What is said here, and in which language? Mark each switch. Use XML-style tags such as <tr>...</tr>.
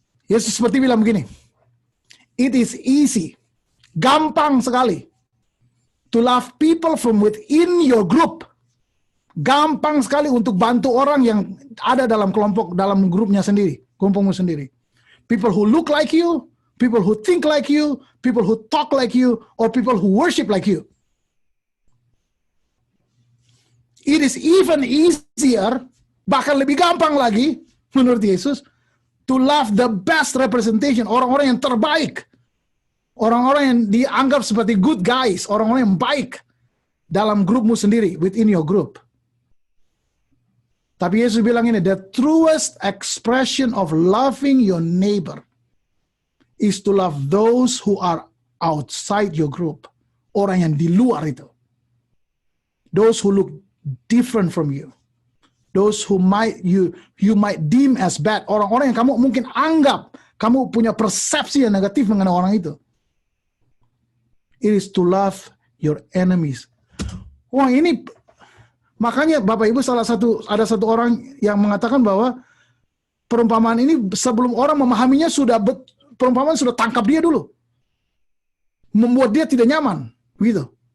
<id>Yesus seperti bilang begini,</id> <en>it is easy,</en> <id>gampang sekali,</id> <en>to love people from within your group.</en> <id>Gampang sekali untuk bantu orang yang ada dalam kelompok, dalam grupnya sendiri, kelompokmu sendiri.</id> <en>People who look like you, people who think like you, people who talk like you, or people who worship like you. It is even easier,</en> <id>bahkan lebih gampang lagi, menurut Yesus,</id> <en>to love the best representation,</en> <id>orang-orang yang terbaik. Orang-orang yang dianggap seperti</id> <en>good guys,</en> <id>orang-orang yang baik dalam grupmu sendiri,</id> <en>within your group.</en> <id>Tapi Yesus bilang ini,</id> <en>the truest expression of loving your neighbor is to love those who are outside your group.</en> <id>Orang yang di luar itu.</id> <en>Those who look different from you. Those who you might deem as bad.</en> <id>Orang-orang yang kamu mungkin anggap, kamu punya persepsi yang negatif mengenai orang itu.</id> <en>It is to love your enemies.</en> <id>Wah, ini makanya Bapak Ibu ada satu orang yang mengatakan bahwa perumpamaan ini sebelum orang memahaminya perumpamaan sudah tangkap dia dulu. Membuat dia tidak nyaman, begitu.</id>